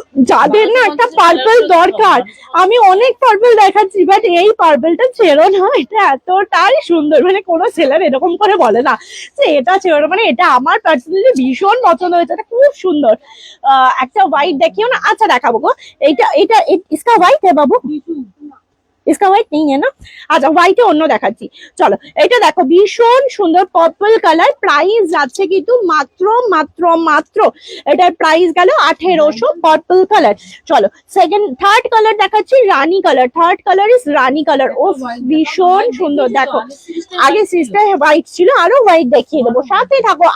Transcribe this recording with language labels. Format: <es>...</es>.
<bn>যাদের না একটা পার্পল দরকার, আমি অনেক পার্পল দেখাচ্ছি, বাট এই পার্পলটা ছেড়ো না, এটা এতটাই সুন্দর। মানে কোনো সেলার এরকম করে বলে না যে এটা ছেড়ো না, মানে এটা আমার পার্সোনালি ভীষণ পছন্দ হয়েছে, এটা খুব সুন্দর। একটা হোয়াইট দেখিও না? আচ্ছা, দেখাবো গো। এইটা এটা</bn> <hi>ইসকা হোয়াইট है বাবু, इसका व्हाइट नहीं है ना?</hi> <bn>আচ্ছা, হোয়াইটে অন্য দেখাচ্ছি। চলো, এটা দেখো, ভীষণ সুন্দর পার্পল কালার। প্রাইস যাচ্ছে কিন্তু মাত্র মাত্র মাত্র, এটার প্রাইস গেল 1800, পার্পল কালার। চলো, থার্ড কালার দেখাচ্ছি, রানী colour. Third colour is Rani colour. ও ভীষণ সুন্দর। দেখো, আগে সিস্টার হোয়াইট ছিল, আরো হোয়াইট দেখিয়ে দেবো, সাথে থাকো।</bn>